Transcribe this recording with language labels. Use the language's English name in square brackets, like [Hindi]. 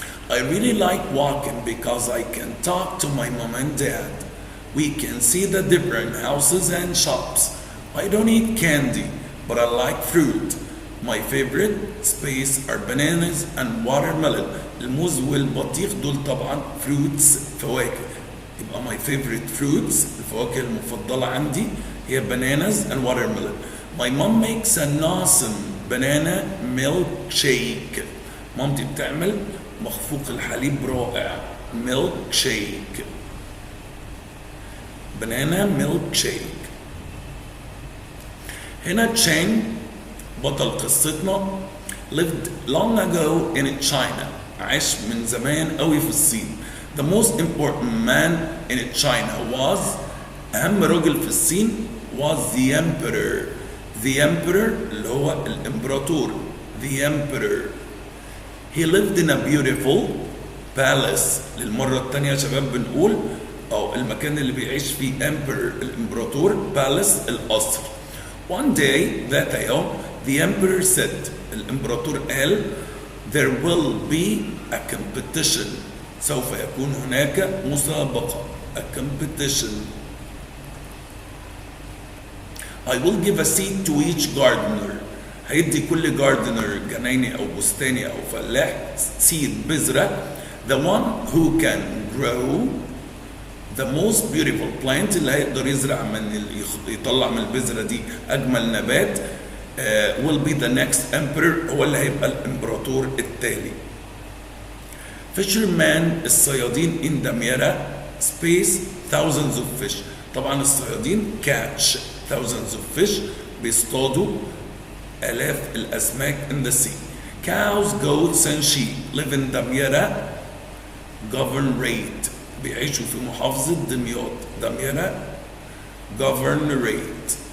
[English] I really like walking because I can talk to my mom and dad. We can see the different houses and shops. I don't eat candy, but I like fruit. My favorite space are bananas and watermelon. [Arabic] الموز والبطيخ دول طبعا fruits، فواكه. [English] يبقى my favorite fruits، [Arabic] الفواكه المفضلة عندي هي [English] bananas and watermelon. My mom makes an awesome banana milkshake. [Arabic] مامتي بتعمل مخفوق الحليب رائع، milkshake، [English] banana milkshake. [Arabic] هنا تشانغ بطل قصتنا [English] lived long ago in China، [Arabic] عاش من زمان قوي في الصين. [English] The most important man in China was، [Arabic] أهم رجل في الصين [English] was the emperor. The emperor [Arabic] اللي هو الإمبراطور، [English] the emperor. He lived in a beautiful palace. [Arabic] للمرة الثانية يا شباب بنقول أو المكان اللي بيعيش فيه emperor الإمبراطور، palace القصر. [English] One day [Arabic] ذات يوم [English] the emperor said، [Arabic] الإمبراطور قال [English] there will be a competition، [Arabic] سوف يكون هناك مسابقة، [English] a competition. I will give a seed to each gardener، [Arabic] هيدي كل [English] gardener [Arabic] جنايني أو بستاني أو فلاح [English] seed، [Arabic] بذرة. [English] The one who can grow the most beautiful plant، [Arabic] اللي هيقدر يزرع من يطلع من البذرة دي أجمل نبات، [English] will be the next emperor، [Arabic] هو اللي هيبقى الإمبراطور التالي. [English] Fishermen، [Arabic] الصيادين [English] in دمياطة space thousands of fish، [Arabic] طبعا الصيادين [English] catch thousands of fish، [Arabic] بيصطادوا آلاف الأسماك [English] in the sea. Cows, goats and sheep live in دمياطة governorate، [Arabic] بيعيشوا في محافظة دمياط، [English] دمياطة governorate.